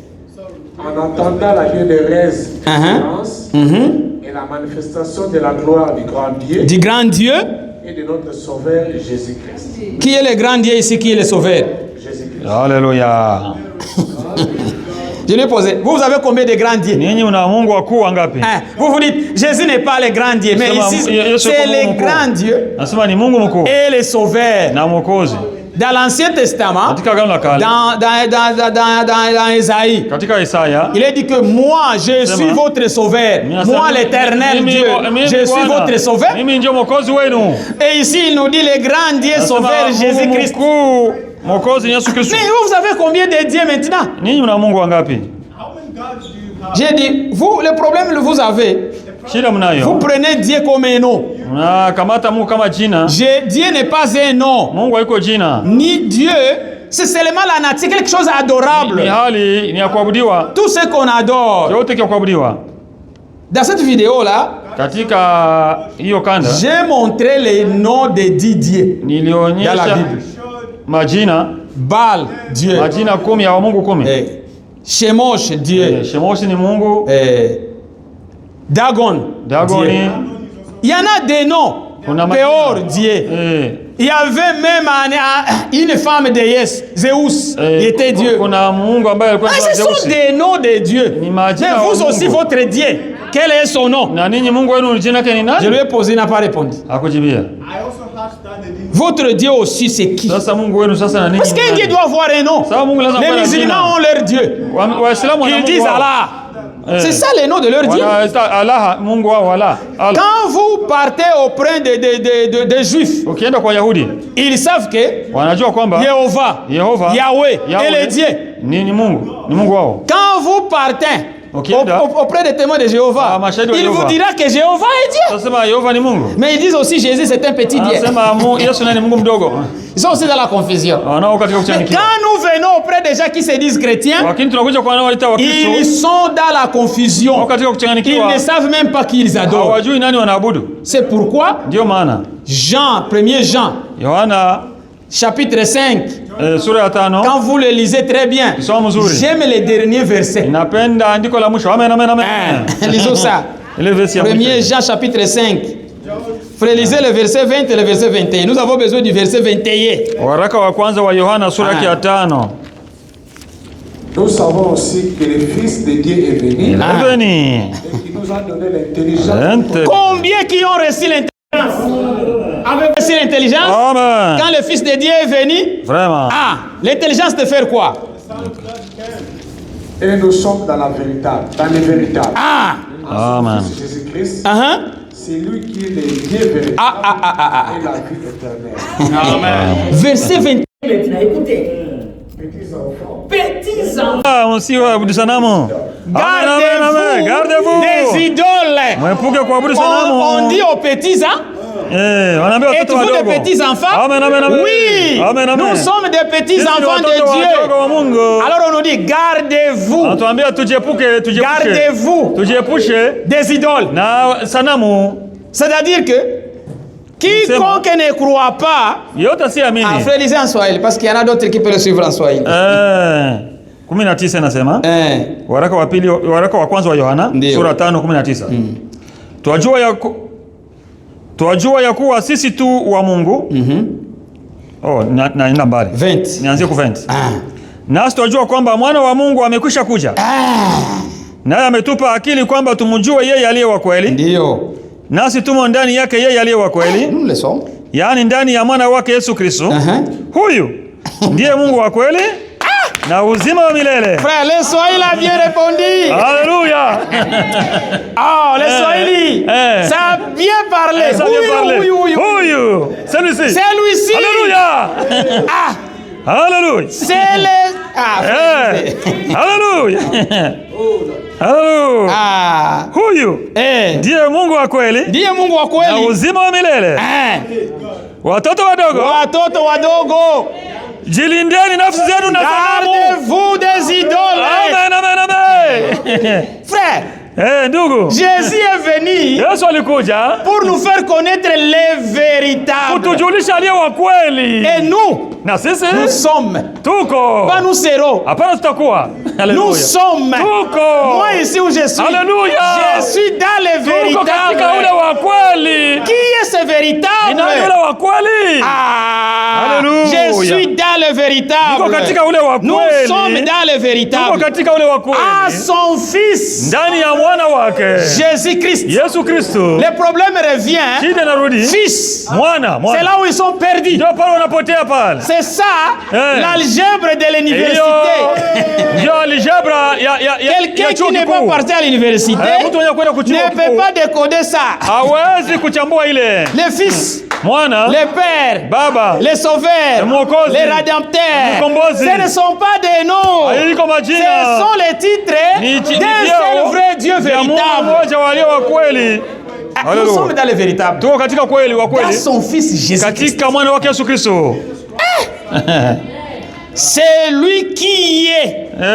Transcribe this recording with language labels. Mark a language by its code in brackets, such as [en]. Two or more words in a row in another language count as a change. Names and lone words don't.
[fr] En attendant la bienheureuse espérance et la manifestation de la gloire du grand Dieu Du grand Dieu. et de notre Sauveur Jésus-Christ. Qui est le grand Dieu ici? Qui est le sauveur? Jésus-Christ. Haleluya. Je lui ai posé. Vous avez combien de grands dieux? [sw] Ninyi una Mungu wakuu wangapi? [fr] Vous vous dites, Jésus n'est pas le grand Dieu. Mais ici, c'est le grand Dieu [sw] Nasema ni Mungu mkuu [fr] et le sauveur. [sw] na mwokozi. [fr] Dans l'Ancien Testament, [sw] Katika Agano la Kale, [fr] dans Isaïe, [sw] katika Isaya, [fr] il est dit que moi, je suis votre sauveur. Moi, l'éternel Dieu, je suis votre sauveur. [sw] Mimi ndio mwokozi wenu. [fr] Et ici, il nous dit le grand Dieu sauveur Jésus-Christ. [sw] Mkuu mwokozi Yesu Kristo. [fr] Mais vous avez combien de dieux maintenant? [sw] Ninyi mna Mungu wangapi? [fr] J'ai dit, vous, le problème que vous avez, [sw] Shida [fr] vous [sw] mnayo. [fr] prenez Dieu comme un nom. [sw] Na kamata Mungu kama jina. [fr] Dieu n'est pas un nom. [sw] Mungu haiko jina. [fr] Ni Dieu, c'est seulement la nature, quelque chose d'adorable. [sw] Ni hali ni ya kuabudiwa. [fr] Tout ce qu'on adore. [sw] Yote kia kuabudiwa. [fr] Dans cette vidéo-là, [sw] Katika hiyo kanda [fr] j'ai montré les noms des 10 dieux dans la [sw] nilionyesha [fr] Bible. [sw] majina [fr] Baal, Dieu. [sw] majina 10 ya Mungu 10. [fr] Shemosh, Dieu. [sw] Shemoshi ni Mungu. [fr] Dagon, [sw] Dagoni. [fr] Dieu. Il y en a des noms. Péor, Dieu. Il y avait même une femme déesse, Zeus, qui était Dieu. [sw] Kuna Mungu ambaye alikuwa [fr] Ce sont des noms de Dieu. [sw] Ni [fr] Mais [sw] majina wa [fr] vous aussi, [sw] Mungu. [fr] votre Dieu, quel est son nom? [sw] Na ninyi Mungu wenu jina yake ni [fr] Je [sw] nani? [fr] lui ai posé, il n'a pas répondu. [sw] Hakujibia. [fr] Votre Dieu aussi, c'est qui? [sw] Sasa Mungu wenu sasa na ninyi. [fr] Parce qu'un Dieu doit avoir un nom. [sw] Sawa Mungu lazima [fr] Les [sw] kuwa na [fr] musulmans [sw] jina. [fr] ont leur Dieu. [sw] Waislamu wana [fr] Ils [sw] Mungu [fr] disent [sw] wao. Allah. [fr] C'est ça le nom de leur Dieu. [sw] Allah Mungu wao Allah. [fr] Quand vous partez auprès des Juifs, [sw] Ukienda kwa Yahudi [fr] ils savent que [sw] wanajua kwamba Yehova, Yehova, Yahweh Yahweh, [fr] est le Dieu. [sw] ni Mungu, ni Mungu wao. [fr] Quand vous partez auprès des témoins de Jéhovah, il vous dira que Jéhovah est Dieu. [sw] Sasa Yehova ni Mungu. [fr] Mais ils disent aussi Jésus c'est un petit Dieu. [sw] Anasema Yesu ni Mungu mdogo. [fr] Ils sont aussi dans la confusion. [sw] Wanao katika [fr] Mais [sw] kuchangikia. [fr] quand nous venons auprès des gens qui se disent chrétiens, [sw] Lakini tunakuja kwa wanaoita Wakristo. [fr] ils sont dans la confusion. [sw] Katika [fr] Ils [sw] kuchanganyikiwa. [fr] ne savent même pas qui ils adorent. [sw] Hawajui nani wanaabudu. [fr] C'est pourquoi [sw] Ndio maana [fr] Jean, 1er Jean, [sw] Yohana [fr] chapitre 5, [sw] sura ya 5 [fr] quand vous le lisez très bien, [sw] Kisoma mzuri. [fr] j'aime les derniers versets. [sw] Napenda andiko la mwisho. Amen amen amen. [fr] Lisons ça. [sw] Ile verse ya [fr] 1er [sw] mwisho. [fr] Jean chapitre 5. Frère, lisez le verset 20 et le verset 21. Nous avons besoin du verset 21. [sw] Waraka wa kwanza wa Yohana sura ya 5. [fr] Nous savons aussi que le Fils de Dieu est venu Veni. et qui nous a donné l'intelligence. Ente. Combien qui ont reçu l'intelligence? Avez-vous reçu l'intelligence? Amen. Quand le Fils de Dieu est venu, Vraiment. l'intelligence de faire quoi? Et nous sommes dans la véritable, dans le véritable. Amen. Jésus-Christ, c'est lui qui est le Dieu véritable et la vie éternelle. Amen. Verset 21. Maintenant, écoutez. Petits enfants. [sw] Msiabudu sanamu. [fr] Gardez-vous Gardez-vous. des idoles. [sw] Mwepuke kuabudu sanamu. [fr] On dit aux petits, [sw] wanaambia watoto [fr] êtes-vous [sw] wadogo. [fr] des petits enfants? Amen amen amen. Oui. Amen amen. Nous sommes des petits [sw] Sisi ni [fr] enfants de [sw] watoto [fr] Dieu. [sw] wadogo wa Mungu. [fr] Alors on nous dit gardez-vous. [sw] Anatuambia tujiepuke. [fr] Gardez-vous [sw] Tujiepushe [fr] des idoles. [sw] na sanamu. [fr] C'est-à-dire que quiconque ne croit pas. [sw] Yote si amini. [fr] Frère, lisez en Swahili parce qu'il y en a d'autres qui peuvent le suivre en Swahili. [sw] 19 nasema waraka wa pili, waraka wa kwanza wa Yohana sura 5:19. Twajua ya kuwa sisi tu wa Mungu. Na mbali 20. Nianzie ku 20. Nasi twajua kwamba mwana wa Mungu amekwisha kuja. Naye ametupa akili kwamba tumjue yeye aliye wa kweli. Ndio. Nasi tumo ndani yake yeye aliye wa kweli. yaani ndani ya mwana wake Yesu Kristo. Huyu ndiye Mungu wa kweli na uzima wa milele. [fr] Frère, le Swahili a bien répondu. Alléluia. Oh, le Swahili, ça a bien parlé. Ça a bien parlé. Huyu. Celui-ci. Celui-ci. Alléluia. Alléluia. C'est le... Alléluia. Alléluia. [sw] Huyu ndiye Mungu wa kweli. Ndiye Mungu wa kweli. Na uzima wa milele. Watoto wadogo. Watoto wadogo. Jilindeni nafsi zenu na sanamu. [fr] Gardez-vous des idoles. Amen, amen, amen. Frère, [sw] ndugu, [fr] Jésus est venu [sw] Yesu alikuja [fr] pour nous faire connaître les véritables. [sw] kutujulisha aliye wa kweli. [fr] Et nous, [sw] na sisi [fr] nous sommes. [sw] Tuko. [fr] Pas nous serons. [sw] Hapana tutakuwa. [fr] Nous sommes. [sw] Tuko. [fr] Moi ici où je suis. Alléluia. Je suis dans les véritables. [sw] Tuko katika ule wa kweli. [fr] Qui est ce véritable? [sw] Ni nani ule wa kweli? [fr] Alléluia. Je suis dans le véritable. [sw] Tuko katika ule wa kweli. [fr] Nous sommes dans le véritable. [sw] Tuko katika ule wa kweli. [fr] À son fils. [sw] Ndani ya mwana wake. [fr] Jésus Christ. [sw] Yesu Kristo. [fr] Le problème revient. [sw] Shida narudi. [fr] Fils. [sw] Mwana. [fr] C'est là où ils sont perdus. [sw] Ndio pale wanapotea pale. [fr] C'est ça l'algèbre de l'université. [sw] Ndio algebra ya [fr] quelqu'un qui n'est pas parti à l'université ne peut pas décoder ça. [sw] Hawezi kuchambua ile. [fr] Le fils, [sw] mwana, [fr] le père, [sw] baba, [fr] le sauveur, les rédempteurs. Ce ne sont pas des noms. Ce sont les titres d'un seul vrai Dieu véritable. Nous sommes dans le véritable. Dans son fils Jésus. C'est lui qui est.